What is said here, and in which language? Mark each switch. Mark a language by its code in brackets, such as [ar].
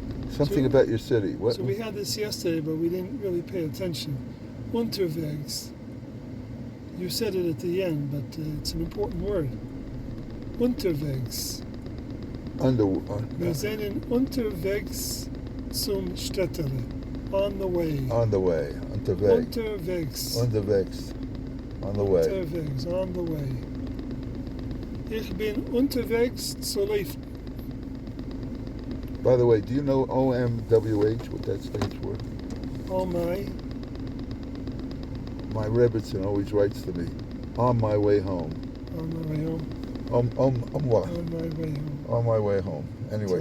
[en] Something about your city. What? So we had this yesterday, but we didn't really pay attention. Unterwegs. You said it at the end, but it's an important word. [de] Unterwegs. Wir sind unterwegs zum Städtele. [en] On the way. On the way. Unterwegs. On the way. [de] Unterwegs. [en] On the way. [de] Ich bin unterwegs zu Leifen. [en] By the way, do you know OMWH, what that stands for? Oh my. My Rebbitzin always writes to me. On my way home. On my way home. What? On my way home. On my way home. Anyway,